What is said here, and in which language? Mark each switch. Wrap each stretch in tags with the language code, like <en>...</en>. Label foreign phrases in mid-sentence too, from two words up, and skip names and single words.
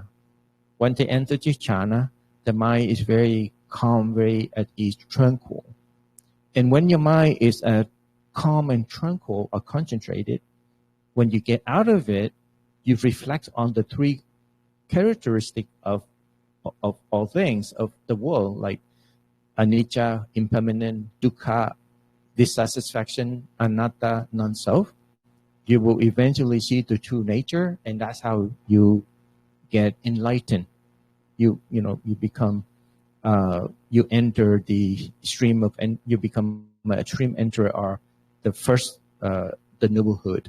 <en>When they enter the jhana, the mind is very calm, very at ease, tranquil. And when your mind is calm and tranquil or concentrated, when you get out of it, you reflect on the three characteristics of all things of the world, like anicca, impermanent, dukkha, dissatisfaction, anatta, non-self. You will eventually see the true nature, and that's how you get enlightened. You become you enter the stream of, and you become a stream enterer, or the first the noblehood.</en>